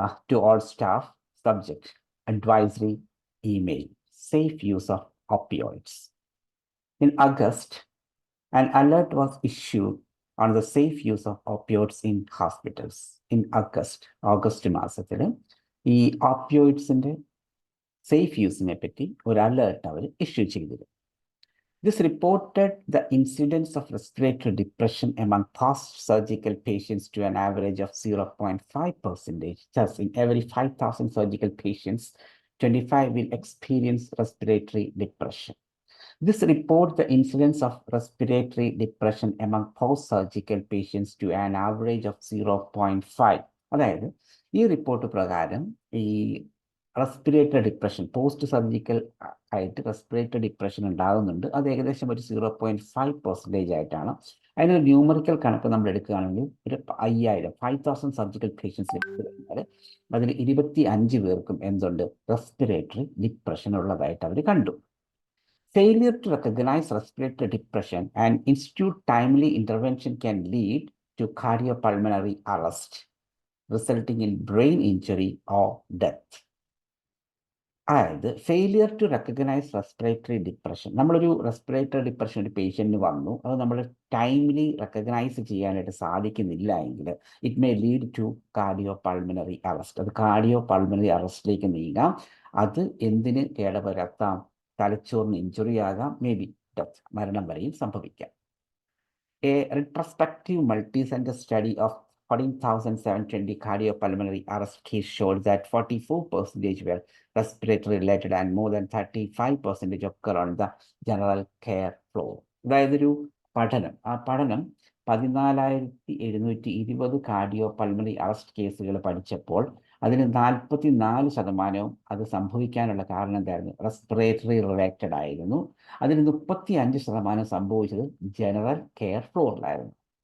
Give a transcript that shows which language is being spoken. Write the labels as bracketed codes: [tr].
[en] To all staff, subject, advisory email, safe use of opioids. In August, an alert was issued on the safe use of opioids in hospitals. In August [ml] മാസത്തിൽ ഈ ഓപ്പിയോയിഡ്സിന്റെ safe യൂസിനെ പറ്റി ഒരു alert അവർ issue ചെയ്തിരുന്നു. [en] This reported the incidence of respiratory depression among post-surgical patients to an average of 0.5%. Thus, in every 5,000 surgical patients, 25 will experience respiratory depression. This reports the incidence of respiratory depression among post-surgical patients to an average of 0.5. [ml] അതായത് ഈ report പ്രകാരം ഈ respiratory depression, post surgical ആയിട്ട് respiratory depression ഉണ്ടാകുന്നുണ്ട്. അത് ഏകദേശം ഒരു 0.5% ആയിട്ടാണ്. അതിനൊരു ന്യൂമറിക്കൽ കണക്ക് നമ്മൾ എടുക്കുകയാണെങ്കിൽ ഒരു 5,000 സർജിക്കൽ പേഷ്യൻസ് എടുത്തു കഴിഞ്ഞാൽ അതിൽ 25 പേർക്കും എന്തുണ്ട്? റെസ്പിറേറ്ററി ഡിപ്രഷൻ ഉള്ളതായിട്ട് അവർ കണ്ടു. [en] Failure to recognize respiratory depression and institute timely intervention can lead to cardiopulmonary arrest, resulting in brain injury or death. [ml] അതായത് [en] failure to recognise respiratory depression, [ml] നമ്മളൊരു റെസ്പിറേറ്ററി ഡിപ്രഷൻ ഒരു പേഷ്യൻറ്റിന് വന്നു, അത് നമ്മൾ ടൈംലി റെക്കഗ്നൈസ് ചെയ്യാനായിട്ട് സാധിക്കുന്നില്ല എങ്കിൽ [en] It may lead to cardiopulmonary arrest. [ml] അത് കാർഡിയോപൾമണറി അറസ്റ്റിലേക്ക് നീങ്ങാം. അത് എന്തിന് കേടുവരുത്താം? തലച്ചോറിന് ഇഞ്ചുറി ആകാം, [en] may be death, [ml] മരണം വരെയും സംഭവിക്കാം. [en] A retrospective multi-center study of 14,720 cardiopulmonary arrest cases showed that 44% were respiratory related and more than 35% occur on the general care floor. [ml] അതായത് ഒരു പഠനം, ആ പഠനം 14,720 കാർഡിയോപൾമണറി അറസ്റ്റ് കേസുകൾ പഠിച്ചപ്പോൾ അതിന് 44% അത് സംഭവിക്കാനുള്ള കാരണം എന്തായിരുന്നു? റെസ്പിറേറ്ററി റിലേറ്റഡ് ആയിരുന്നു. അതിന് 35% സംഭവിച്ചത് ജനറൽ കെയർ ഫ്ലോറിലായിരുന്നു.